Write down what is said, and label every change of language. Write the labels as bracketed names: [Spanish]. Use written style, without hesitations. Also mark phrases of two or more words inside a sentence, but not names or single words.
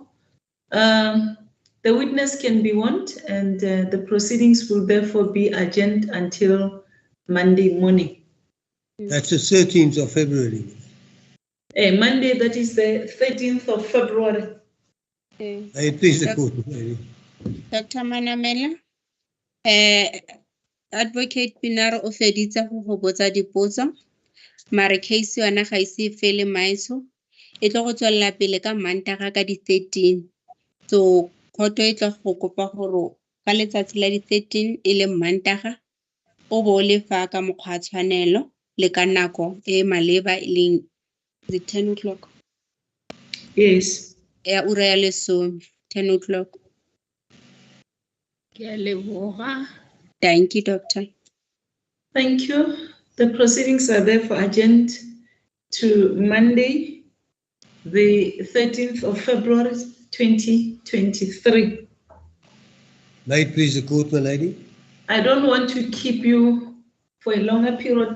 [English] The witness can be warned, and the proceedings will therefore be adjourned until Monday morning. That's the 13th of February. Monday, that is the 13th of February. May it please the court, lady. Dr. [Tswana] Manamela, Advocate Pinar o feditse go go botsa dipotso. mare case yona ga ise fele maeso e tlo go tswella pele ka Mantaga ka di 13 so khoto e tlo go kopa gore ka letsatsi la di 13 e le Mantaga o bo le fa ka mokgwa tshwanelo le ka nako e maleba e leng [English] the 10 o'clock Yes. [Tswana] ya ura ya lesome 10 o'clock. Ke a leboga. [English] Thank you, Doctor. Thank you. The proceedings are therefore adjourned to Monday, the 13th of February, 2023. May it please the court, my lady. I don't want to keep you for a longer period.